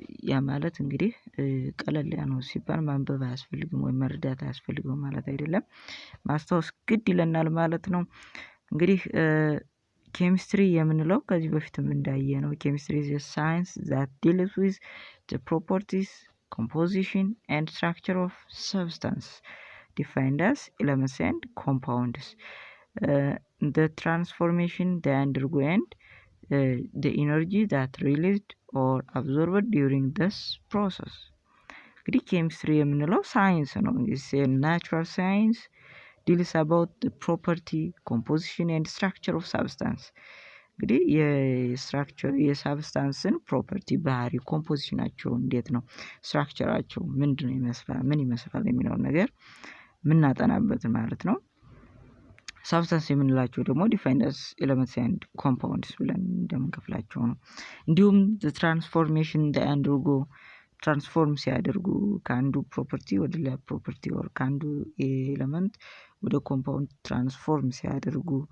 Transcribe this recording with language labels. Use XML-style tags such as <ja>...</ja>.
<am>ያ ማለት እንግዲህ ቀለል ያለ ነው ሲባል ማንበብ አያስፈልግም ወይ መረዳት አያስፈልግም ማለት አይደለም። ማስታወስ ግድ ይለናል ማለት ነው። እንግዲህ ኬሚስትሪ የምንለው ከዚህ በፊትም እንዳየነው ኬሚስትሪ</am> <en>is a science that deals with the properties, composition and structure of substance defined as elements and compounds. The transformation they undergo and the energy that released or absorbed during this process.</en> <am>እንግዲህ ኬሚስትሪ የምንለው ሳይንስ ነው። ናቹራል ሳይንስ</am> <en>deals about the property, composition and structure of substance.</en> <am>እንግዲህ የሳብስታንስን ፕሮፐርቲ ባህሪ ኮምፖዚሽናቸው እንዴት ነው፣ ስትራክቸራቸው ምንድነው ምን ይመስላል የሚለውን ነገር የምናጠናበት ማለት ነው። ሳብስታንስ የምንላቸው ደግሞ</am> <en>ዲፋይንድ አስ ኤሌመንትስ ኤንድ ኮምፓውንድስ</en> <am>ብለን እንደምንከፍላቸው ነው። እንዲሁም ትራንስፎርሜሽን አንደርጎ ትራንስፎርም ሲያደርጉ ከአንዱ ፕሮፐርቲ ወደ ሌላ ፕሮፐርቲ ወር ከአንዱ ኤሌመንት ወደ ኮምፓውንድ ትራንስፎርም ሲያደርጉ</am>